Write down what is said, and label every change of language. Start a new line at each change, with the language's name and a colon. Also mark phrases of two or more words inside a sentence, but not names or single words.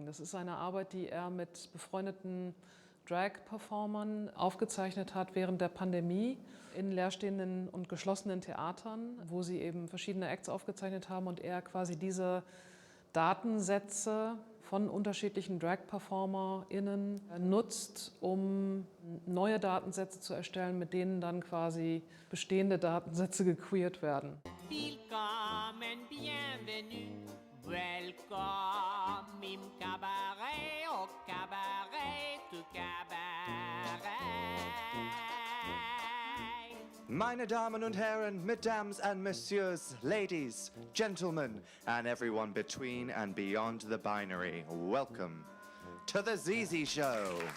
German: Das ist eine Arbeit, die er mit befreundeten Drag-Performern aufgezeichnet hat während der Pandemie in leerstehenden und geschlossenen Theatern, wo sie eben verschiedene Acts aufgezeichnet haben und er quasi diese Datensätze von unterschiedlichen Drag-PerformerInnen nutzt, um neue Datensätze zu erstellen, mit denen dann quasi bestehende Datensätze gequeert werden. Willkommen and bienvenue. Welcome im Cabaret,
French: au Cabaret,
English: to Cabaret.
German: Meine Damen und Herren,
English: Mesdames and Messieurs, Ladies, Gentlemen, and everyone between and beyond the binary, welcome to the Zizi Show.